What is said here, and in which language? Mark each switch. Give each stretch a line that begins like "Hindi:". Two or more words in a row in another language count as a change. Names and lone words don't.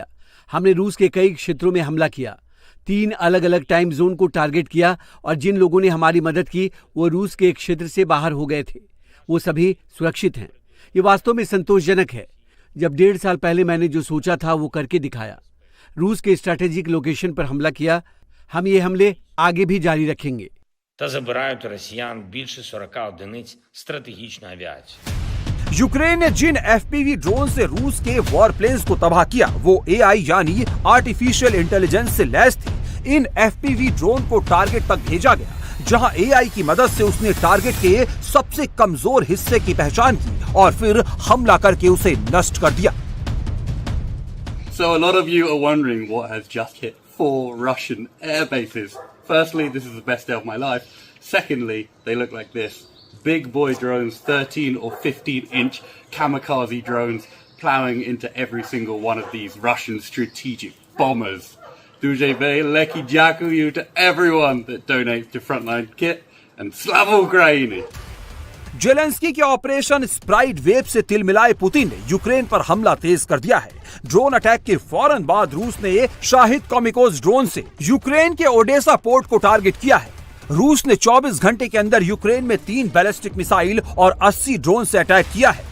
Hindi: हमने रूस के कई क्षेत्रों में हमला किया, 3 अलग अलग
English: time zone
Hindi: को टारगेट किया और जिन लोगों ने हमारी मदद की वो रूस के एक क्षेत्र से बाहर हो गए थे। वो सभी सुरक्षित हैं। ये वास्तव में संतोषजनक है। जब 1.5 साल पहले मैंने जो सोचा था वो करके दिखाया। रूस के
English: strategic location
Hindi: पर हमला किया। हम ये हमले आगे भी जारी रखेंगे।
Ukrainian: Та забирають росіян більше 40 одиниць стратегічної авіації.
Hindi: यूक्रेन ने जिन FPV ड्रोन से रूस के
English: war planes
Hindi: को तबाह किया वो AI यानी
English: artificial intelligence
Hindi: से लैस थे। इन FPV ड्रोन को टारगेट तक भेजा गया, जहां AI की मदद से उसने टारगेट के सबसे कमजोर हिस्से की पहचान की और फिर हमला करके उसे नष्ट कर दिया।
English: So a lot of you are wondering what has just hit 4 Russian air bases. Firstly, this is the best day of my life. Secondly, they look like this. Big boy drones, 13 or 15-inch kamikaze drones plowing into every single one of these Russian strategic bombers.
Ukrainian: Дуже великий дякую
English: to everyone that donates to Frontline Kit and Slava Ukraini.
Hindi: जेलेंस्की के ऑपरेशन स्प्राइट वेब से तिलमिलाए पुतिन ने यूक्रेन पर हमला तेज कर दिया है। ड्रोन अटैक के फौरन बाद रूस ने शाहिद
English: kamikaze drone
Hindi: से यूक्रेन के ओडेसा पोर्ट को टारगेट किया है। रूस ने 24 घंटे के अंदर यूक्रेन में 3
English: ballistic missile
Hindi: और 80 ड्रोन से अटैक किया है।